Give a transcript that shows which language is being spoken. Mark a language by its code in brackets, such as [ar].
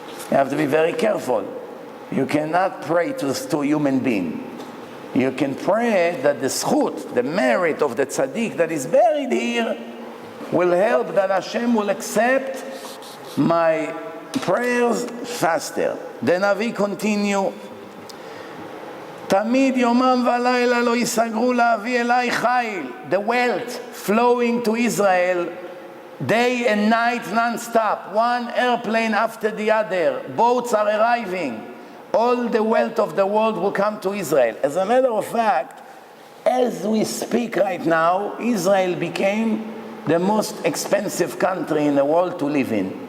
[en] You have to be very careful. You cannot pray to a human being. You can pray that the zchut, the merit of the tzaddik that is buried here, will help that Hashem will accept my prayers faster. The Navi continue. [he] תמיד יומם ולילה לא יסגרו להביא אליי חיל. [en] The wealth flowing to Israel day and night non-stop. One airplane after the other. Boats are arriving. All the wealth of the world will come to Israel. As a matter of fact, as we speak right now, Israel became the most expensive country in the world to live in.